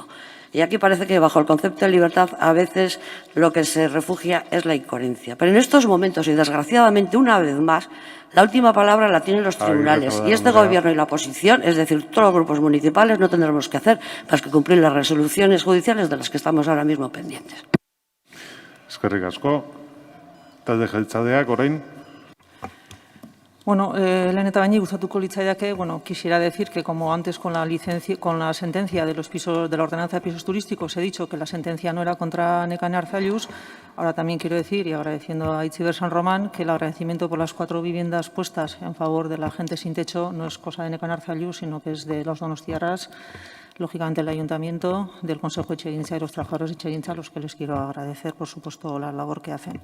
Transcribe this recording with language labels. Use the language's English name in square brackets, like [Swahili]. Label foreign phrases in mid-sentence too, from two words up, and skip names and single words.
[Spanish] Y aquí parece que bajo el concepto de libertad a veces lo que se refugia es la incoherencia. Pero en estos momentos, y desgraciadamente una vez más, la última palabra la tienen los tribunales. Y este Gobierno y la oposición, es decir, todos los grupos municipales, no tendremos que hacer más que cumplir las resoluciones judiciales de las que estamos ahora mismo pendientes. [Basque] Eskerrik asko. Talde jeltzaleak orain. Bueno, lehen eta baini gustatuko litzaidake, [Spanish] quisiera decir que como antes con la sentencia de los pisos de la ordenanza de pisos turísticos he dicho que la sentencia no era contra Nekane Arzallus, ahora también quiero decir, y agradeciendo a Itziber San Román, que el agradecimiento por las 4 viviendas puestas en favor de la gente sin techo no es cosa de Nekane Arzallus, sino que es de los donostiarras, lógicamente el Ayuntamiento, del Consejo de Etxegintza y los trabajadores de Etxegintza, a los que les quiero agradecer, por supuesto, la labor que hacen.